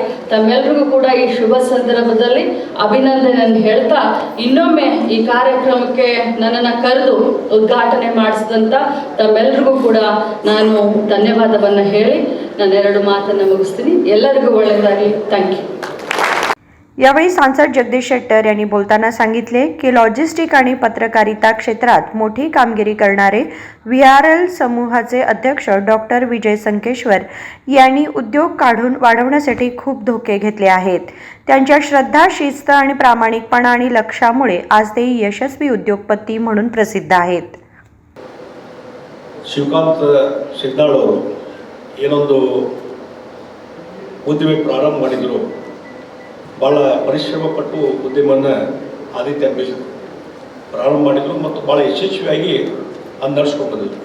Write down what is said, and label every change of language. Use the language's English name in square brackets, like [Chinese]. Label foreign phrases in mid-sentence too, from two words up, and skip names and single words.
[Kannada] ತಮ್ಮೆಲ್ಲರಿಗೂ ಕೂಡ ಈ ಶುಭ ಸಂದರ್ಭದಲ್ಲಿ ಅಭಿನಂದನೆಯನ್ನು ಹೇಳ್ತಾ ಇನ್ನೊಮ್ಮೆ ಈ ಕಾರ್ಯಕ್ರಮಕ್ಕೆ ನನ್ನನ್ನು ಕರೆದು ಉದ್ಘಾಟನೆ ಮಾಡಿಸಿದಂಥ ತಮ್ಮೆಲ್ಲರಿಗೂ ಕೂಡ ನಾನು ಧನ್ಯವಾದವನ್ನು ಹೇಳಿ ನಾನು 2 ಮಾತನ್ನು ಮುಗಿಸ್ತೀನಿ. ಎಲ್ಲರಿಗೂ ಒಳ್ಳೆಯದಾಗಲಿ. [English] thank you. [Marathi] यावेळी सांसद जगदीश शेट्टर यांनी बोलताना सांगितले की लॉजिस्टिक आणि पत्रकारिता क्षेत्रात मोठी कामगिरी करणारे VRL समूहाचे अध्यक्ष डॉक्टर विजय संकेश्वर यांनी उद्योग काढून वाढवण्यासाठी खूप धोके घेतले आहेत. त्यांच्या श्रद्धा, शिस्त आणि प्रामाणिकपणा आणि लक्ष्यामुळे आज ते यशस्वी उद्योगपती म्हणून प्रसिद्ध आहेत. [Kannada] ಶಿವಕಾಂತ್ ಸಿದ್ದಾಳ್ ಅವರು ಏನೊಂದು ಉದ್ಯಮ ಪ್ರಾರಂಭ ಮಾಡಿದ್ರು, ಭಾಳ ಪರಿಶ್ರಮ ಪಟ್ಟು ಉದ್ಯಮವನ್ನು ಆದಿತ್ಯ ಮಿಲ್ಕ್ ಪ್ರಾರಂಭ ಮಾಡಿದರು ಮತ್ತು ಭಾಳ ಯಶಸ್ವಿಯಾಗಿ ಅದು ನಡೆಸ್ಕೊಂಡು ಬಂದಿದ್ರು.